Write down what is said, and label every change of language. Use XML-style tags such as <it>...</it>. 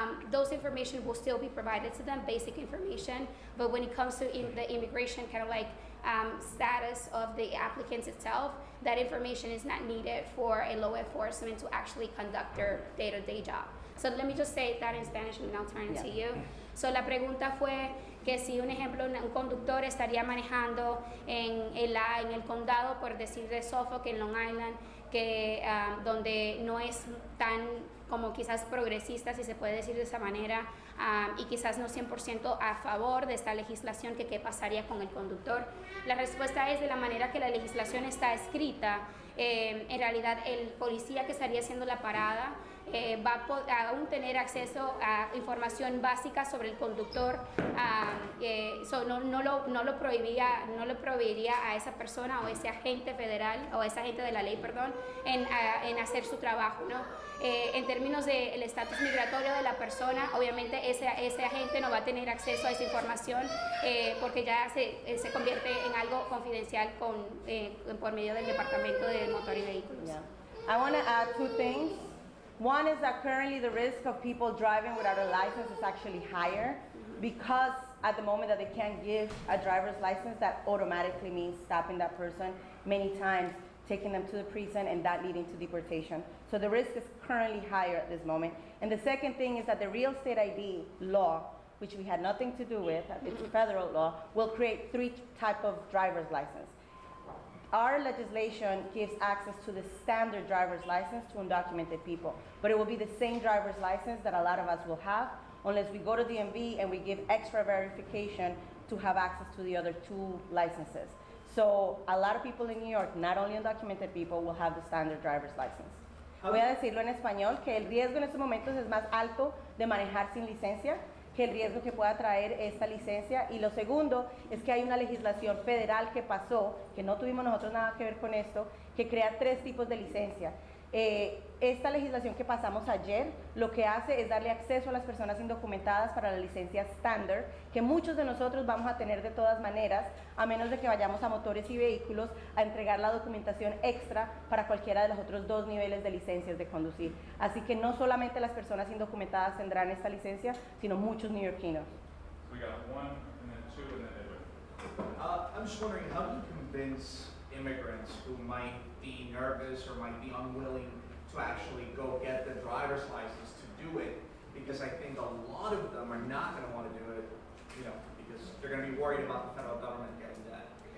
<en>Those information will still be provided to them, basic information, but when it comes to the immigration kind of like status of the applicants itself, that information is not needed for a law enforcement to actually conduct their day-to-day job. So let me just say that in Spanish and then I'll turn it to you.</en> <es>So la pregunta fue que si un ejemplo, un conductor estaría manejando en el condado, por decir, de Suffolk, en Long Island, que donde no es tan como quizás progresista, si se puede decir de esa manera, y quizás no 100% a favor de esta legislación, que qué pasaría con el conductor. La respuesta es, de la manera que la legislación está escrita, en realidad el policía que estaría haciendo la parada va a aún tener acceso a información básica sobre el conductor, no lo prohibiría a esa persona o ese agente federal o ese agente de la ley, perdón, en hacer su trabajo, ¿no? En términos del estatus migratorio de la persona, obviamente ese agente no va a tener acceso a esa información porque ya se convierte en algo confidencial por medio del Departamento de Motor y Vehículos.</es> <en>Yeah. I want to add two things. One is that currently the risk of people driving without a license is actually higher, because at the moment that they can't give a driver's license, that automatically means stopping that person many times, taking them to the prison, and that leading to deportation. So the risk is currently higher at this moment. And the second thing is that the real estate ID law, which we had nothing to do with, it's federal law, will create three types of driver's license. Our legislation gives access to the standard driver's license to undocumented people, but it will be the same driver's license that a lot of us will have, unless we go to DMV and we give extra verification to have access to the other two licenses. So a lot of people in New York, not only undocumented people, will have the standard driver's license.</en> <es>Voy a decirlo en español, que el riesgo en estos momentos es más alto de manejar sin licencia que el riesgo que pueda traer esta licencia. Y lo segundo es que hay una legislación federal que pasó, que no tuvimos nosotros nada que ver con esto, que crea 3 tipos de licencia. Esta legislación que pasamos ayer lo que hace es darle acceso a las personas indocumentadas para la licencia estándar, que muchos de nosotros vamos a tener de todas maneras, a menos de que vayamos a motores y vehículos a entregar la documentación extra para cualquiera de los otros 2 niveles de licencias de conducir. Así que no solamente las personas indocumentadas tendrán esta licencia, sino muchos neoyorquinos.</es> <en>We got 1 and then 2 and then Edward. I'm just wondering, how do you convince immigrants who might be nervous or might be unwilling to actually go get the driver's license to do it? Because I think a lot of them are not going to want to do it, because they're going to be worried about the federal government getting that.</en>